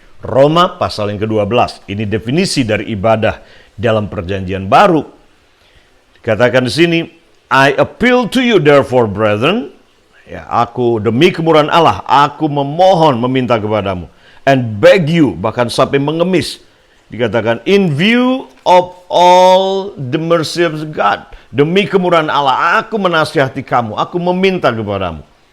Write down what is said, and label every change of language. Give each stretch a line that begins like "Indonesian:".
Indonesian: Roma pasal yang ke-12, ini definisi dari ibadah dalam perjanjian baru. Dikatakan di sini,
English: I appeal to you therefore, brethren.
Indonesian: Ya, aku demi kemurahan Allah, aku memohon, meminta kepadamu.
English: And beg you,
Indonesian: bahkan sampai mengemis.
English: Dikatakan, in view of all the mercy of God.
Indonesian: Demi kemurahan Allah, aku menasihati kamu, aku meminta kepadamu.